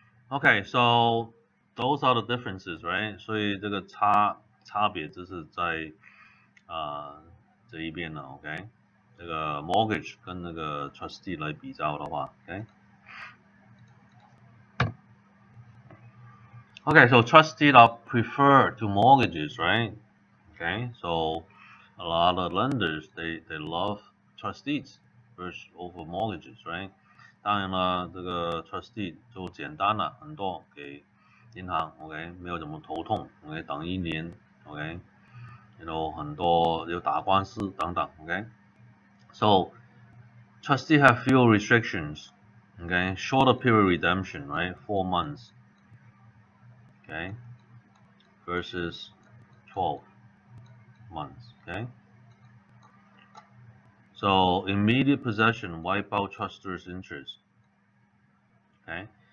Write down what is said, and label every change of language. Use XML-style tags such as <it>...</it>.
<en>Okay, so those are the differences, right?</en> <zh>所以这个差别就是在这一边呢 ，OK？这个 mortgage 跟那个 trustee 来比较的话 ，OK？</zh> <en>Okay, so trustees are preferred to mortgages, right? Okay, so a lot of lenders they love trustees versus over mortgages, right?</en> <zh>当然了，这个 trustee 就简单了很多，给银行 ，OK， 没有怎么头痛 ，OK， 等1年 ，OK， 很多有打官司等等 ，OK。</zh> <en>So trustee have fewer restrictions, okay, shorter period redemption, right, 4 months, okay, versus 12 months, okay. So immediate possession wipe out trusters' interest. Okay.</en>